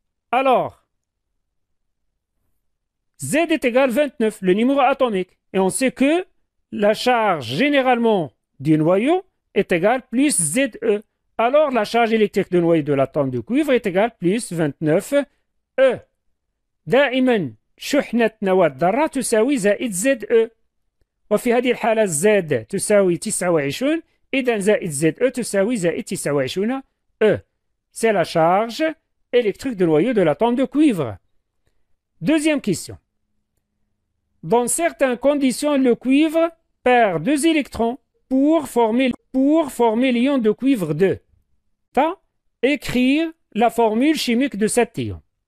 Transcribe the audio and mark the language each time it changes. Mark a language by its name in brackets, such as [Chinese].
[French] Alors, Z est égal à 29, le numéro atomique. Et on sait que la charge généralement du noyau est égale plus ZE. Alors la charge électrique du noyau de l'atome de cuivre est égale plus 29 E. [Arabic] دائما شحنة نواة ذرة تساوي زائد ZE. وفي هذه الحالة Z تساوي 29 إذا زائد ZE تساوي زائد 29 E. [French] C'est la charge électrique du noyau de l'atome de cuivre. Deuxième question. Dans certaines conditions, le cuivre perd 2 électrons pour former l'ion de cuivre 2. Écrire la formule chimique de cet ion.